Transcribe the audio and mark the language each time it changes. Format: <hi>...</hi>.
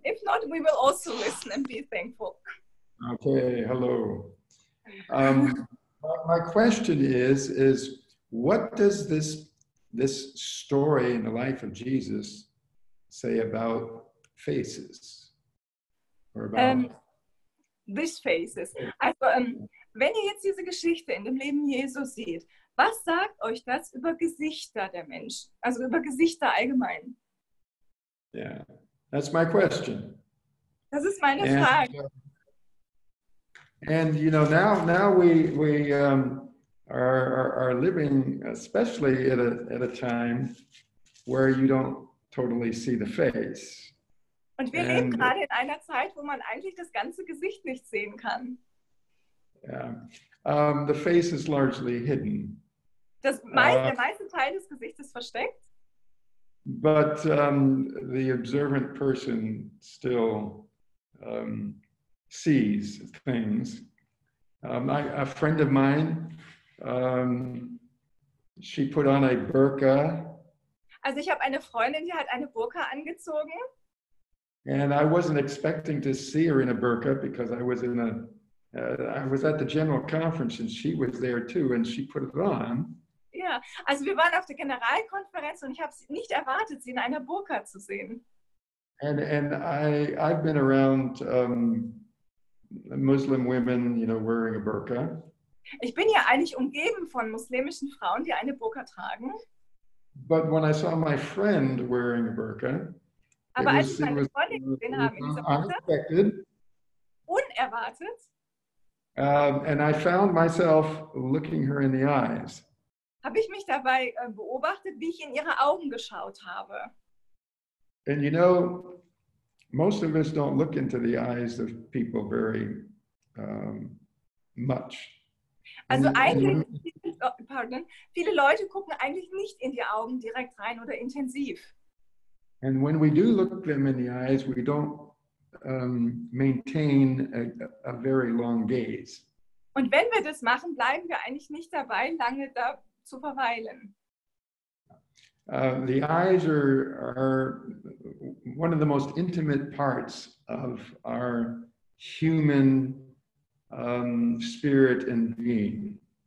<en>If not, we will also listen and be thankful. Okay, hello. My question is what does this story in the life of Jesus say about faces? Or about These faces.</en> <de>Also, wenn ihr jetzt diese Geschichte in dem Leben Jesus seht, was sagt euch das über Gesichter der Menschen? Also über Gesichter allgemein?</de> <en>Yeah, that's my question.</en> <de>Das ist meine Frage.</de> <en>And you know, now we are living, especially at a time where you don't totally see the face.</en> <de>Und wir leben gerade in einer Zeit, wo man eigentlich das ganze Gesicht nicht sehen kann.</de> <en>Yeah, the face is largely hidden.</en> <de>Der meiste Teil des Gesichtes ist versteckt.</de> <en>But the observant person still sees things. A friend of mine, she put on a burqa.</en> <de>Also ich habe eine Freundin, die hat eine Burka angezogen.</de> <en>And I wasn't expecting to see her in a burqa because I was I was at the general conference and she was there too, and she put it on.</en> <de>Ja, also wir waren auf der Generalkonferenz und ich habe nicht erwartet, sie in einer Burka zu sehen.</de> <en>And I've been around Muslim women, you know, wearing a burqa.</en> <de>Ich bin ja eigentlich umgeben von muslimischen Frauen, die eine Burka tragen.</de> <en>But when I saw my friend wearing a burqa,</en> <de>aber als ich meine Freundin gesehen habe in dieser Burka, unerwartet,</de> <en>and I found myself looking her in the eyes.</en> <de>Habe ich mich dabei beobachtet, wie ich in ihre Augen geschaut habe.</de> <en>And you know, most of us don't look into the eyes of people very much.</en> <de>Also viele Leute gucken eigentlich nicht in die Augen direkt rein oder intensiv.</de> <en>And when we do look them in the eyes, we don't maintain a very long gaze.</en> <de>Und wenn wir das machen, bleiben wir eigentlich nicht dabei, lange da zu verweilen.</de> <en>The eyes are one of the most intimate parts of our human spirit and being.</en>